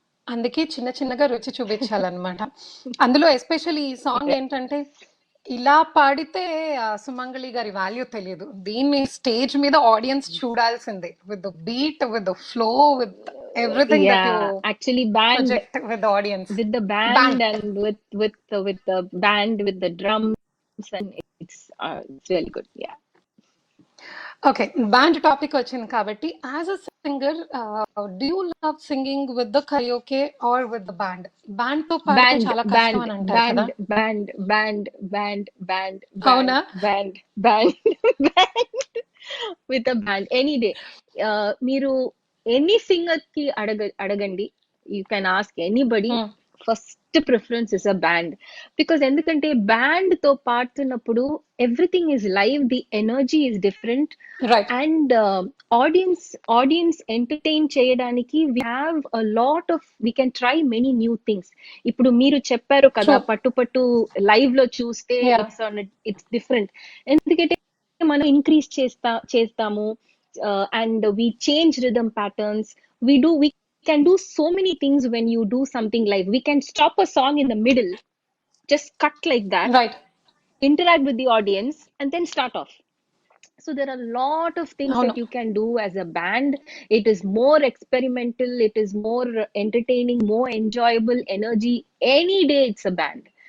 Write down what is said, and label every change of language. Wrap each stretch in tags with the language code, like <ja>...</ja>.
<te>అందుకే చిన్న చిన్నగా రుచి చూపించాలన్నమాట. అందులో ఎస్పెషల్లీ ఈ సాంగ్ ఏంటంటే ఇలా పాడితే సుమంగళి గారి వాల్యూ తెలియదు. దీన్ని స్టేజ్ మీద ఆడియన్స్ చూడాల్సిందే,</te> <en>With the beat, with the flow, with everything that you Yeah, actually band, project with the audience. with the band band. and with the band, with the drums, and it's really good. Yeah.</en> <te>Okay, band topic వచ్చింది కాబట్టి,</te> <en>As a singer do you love singing with the karaoke or with the band?</en> <te>Band తో పాడితే</te> <en>Band,</en> <te>చాలా కష్టం</te> <en>band,</en> <te>అని అంటారు కదా.</te> <en>band, band, band, band, band,</en> <te>అవునా?</te> <en>band, band, band, band. With a band any day.</en> <te>మీరు ఎనీ సింగర్ కి అడగండి,</te> <en>You can ask anybody, first preference is a band. Because</en> <te>ఎందుకంటే బ్యాండ్ తో పాడుతున్నప్పుడు</te> <en>Everything is live, the energy is different, right. And</en> <te>audience entertain చేయడానికి</te> <en>We have a lot of, we can try many new things.</en> <te>ఇప్పుడు మీరు చెప్పారు కదా,</te> <en>True.</en> <te>పట్టు పట్టు live లో చూస్తే</te> <en>Yeah. It's different,</en> <te>ఎందుకంటే మనం ఇంక్రీజ్ చేస్తాము,</te> <en>and we change rhythm patterns. We can do so many things when you do something live. We can stop a song in the middle, just cut like that, right. interact with the audience, and then start off. So there are a lot of things అవును. that you can do as a band. It is more experimental, it is more entertaining, more enjoyable, energy. Any day it's a band.</en>